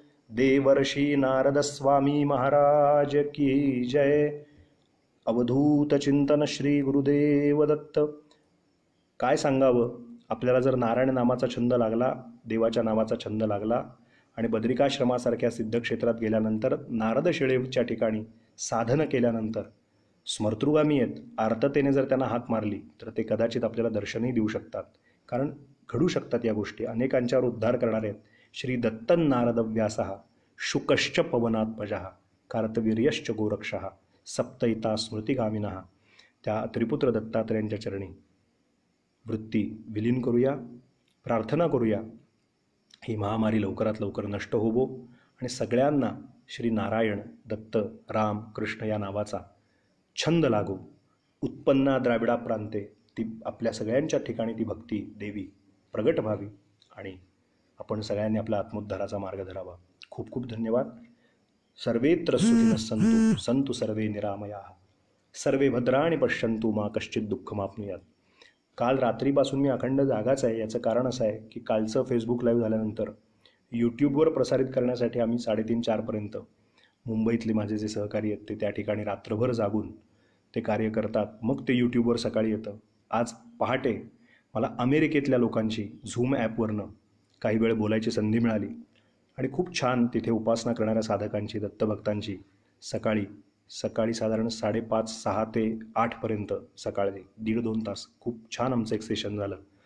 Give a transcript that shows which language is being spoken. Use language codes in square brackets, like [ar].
[hi] देवर्षी नारद स्वामी महाराज की जय. [mr] अवधूत चिंतन श्री गुरुदेव दत्त. काय सांगावं, आपल्याला जर नारायण नामाचा छंद लागला, देवाच्या नावाचा छंद लागला, आणि बद्रिकाश्रमासारख्या सिद्धक्षेत्रात गेल्यानंतर, नारद शिळेच्या ठिकाणी साधनं केल्यानंतर स्मर्तृगामी आहेत, आर्ततेने जर त्यांना हाक मारली तर ते कदाचित आपल्याला दर्शनही देऊ शकतात. कारण घडू शकतात या गोष्टी, अनेकांच्यावर उद्धार करणारे आहेत. [sa] श्री दत्तन नारद व्यासः शुकश्च पवनात्मजः कार्तवीर्यश्च गोरक्षः सप्तैता स्मृतिगामिनः. [mr] त्या त्रिपुत्र दत्तात्रयांच्या चरणी वृत्ती विलीन करूया, प्रार्थना करूया, ही महामारी लवकरात लवकर नष्ट होवो आणि सगळ्यांना श्री नारायण, दत्त, राम, कृष्ण या नावाचा छंद लागो. [sa] उत्पन्ना द्राविडा प्रांते [mr] ती आपल्या सगळ्यांच्या ठिकाणी ती भक्ती देवी प्रगट व्हावी आणि आपण सगळ्यांनी आपल्या आत्मोद्धाराचा मार्ग धरावा. खूप खूप धन्यवाद. [sa] सर्वेत्र सुखिनः सन्तु सन्तु सर्वे निरामयाः सर्वे भद्राणि पश्यन्तु मा कश्चित् दुःखमाप्नुयात्. [mr] काल रात्रीपासून मी अखंड जागाच आहे. याचं कारण असं आहे की कालचं फेसबुक लाईव्ह झाल्यानंतर यूट्यूबवर प्रसारित करण्यासाठी आम्ही 3:30-4पर्यंत मुंबईतले माझे जे सहकारी आहेत ते त्या ठिकाणी रात्रभर जागून ते कार्य करतात. मग ते यूट्यूबवर सकाळी येतं. आज पहाटे मला अमेरिकेतल्या लोकांची झूम ॲपवरनं काही वेळ बोलायची संधी मिळाली आणि खूप छान तिथे उपासना करणाऱ्या साधकांची, दत्तभक्तांची सकाळी साधारण 5:30-6 ते 8पर्यंत सकाळी 1.5-2 तास खूप छान आमचं एक सेशन झालं.